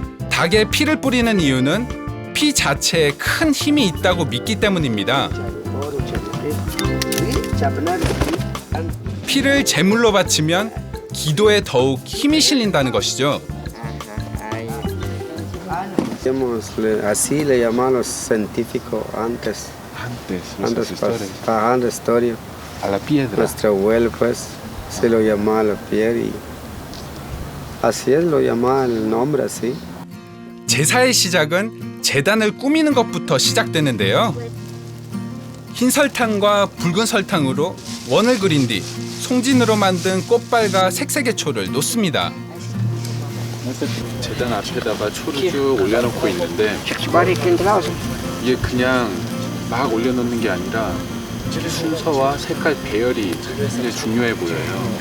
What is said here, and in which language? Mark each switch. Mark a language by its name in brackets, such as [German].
[Korean] 닭에 피를 뿌리는 이유는 피 자체에 큰 힘이 있다고 믿기 때문입니다. 피를 제물로 바치면 기도에 더욱 힘이 실린다는 것이죠. [Spanish] Así le llamaban los científicos antes. Antes, antes historia. A la piedra. Nuestro abuelo, pues, se lo llamaba la piedra y así es, lo llamaba el nombre así. [Korean] 제사의 시작은 제단을 꾸미는 것부터 시작되는데요. 흰 설탕과 붉은 설탕으로 원을 그린 뒤 송진으로 만든 꽃발과 색색의초를 놓습니다. 재단 앞에다가 초를 쭉 올려놓고 있는데 이게 그냥 막 올려놓는 게 아니라 순서와 색깔 배열이 굉장히 중요해 보여요.